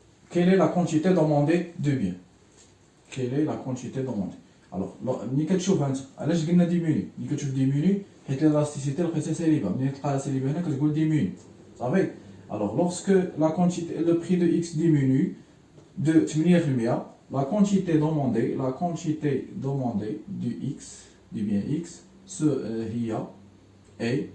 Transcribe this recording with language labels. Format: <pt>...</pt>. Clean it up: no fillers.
<fr>Quelle est la quantité demandée de biens? Quelle est la quantité demandée? Alors</fr> <ar>ملي كتشوف انت علاش قلنا ديميني؟ ملي كتشوف ديميني حيت l'élasticité لقيتها سالبه. ملي تلقاها سالبه هنا كتقول diminue صافي.</ar> <fr>alors lorsque la quantité le prix de x diminue de 8%, la quantité demandée du x du bien x هي a.</fr>